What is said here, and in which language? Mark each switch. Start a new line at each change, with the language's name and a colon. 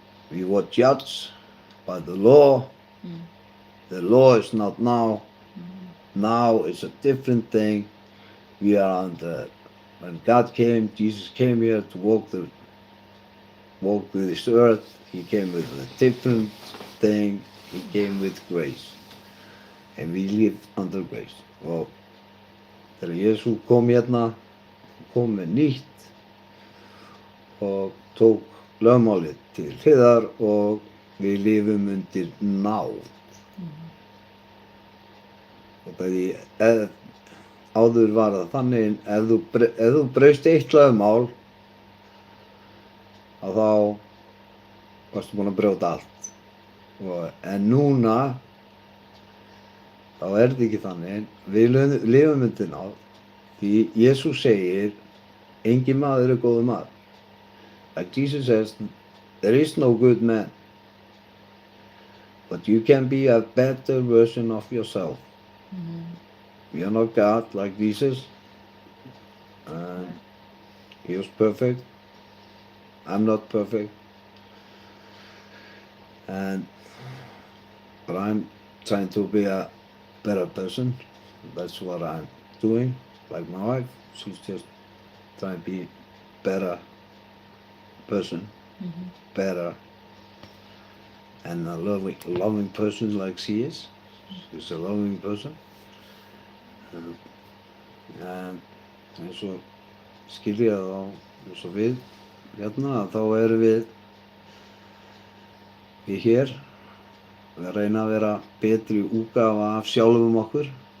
English: We were judged by the law. The law is not now. Now it's a different thing. We are under, when God came, Jesus came here to walk with this earth. He came with a different thing. He came with grace. And we live under grace.
Icelandic: Og þegar Jesús kom hérna, kom með nýtt og tók lögmálið til hliðar og við lifum undir náð. Og bæði, áður var það þannig, ef þú braust eitt lögmál, að þá varstu búin að brjóta allt. En núna, þá er þetta ekki þannig. Við lifum undir náð, því Jesús segir engin maður góður maður.
English: Like Jesus says, there is no good man. But you can be a better version of yourself. You're not God like Jesus. He was perfect. I'm not perfect. But I'm trying to be a better person. That's what I'm doing. Like my wife, she's just trying to be better person, better, and a loving person like she is. She's a loving person.
Icelandic: En eins og skilja þá, eins og við hérna, þá erum við hér að reyna að vera betri útgáfa af sjálfum okkur.